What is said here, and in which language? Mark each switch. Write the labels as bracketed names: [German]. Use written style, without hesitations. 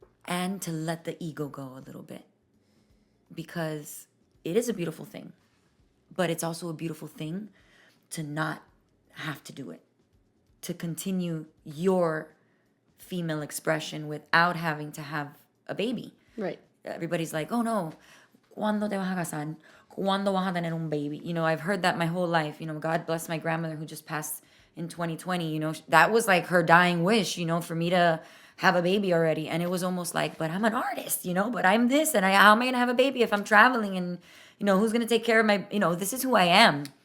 [English] And to let the ego go a little bit, because it is a beautiful thing, but it's also a beautiful thing to not have to do it, to continue your female expression without having to have a baby. Right. Everybody's like, oh no, [Spanish] ¿cuándo te vas a casar? ¿Cuándo vas a tener un baby? [English] You know, I've heard that my whole life. You know, God bless my grandmother who just passed in 2020. You know, that was like her dying wish, you know, for me to have a baby already. And it was almost like, but I'm an artist, you know, but I'm this. And how am I going to have a baby if I'm traveling? And, you know, who's going to take care of my, you know, this is who I am.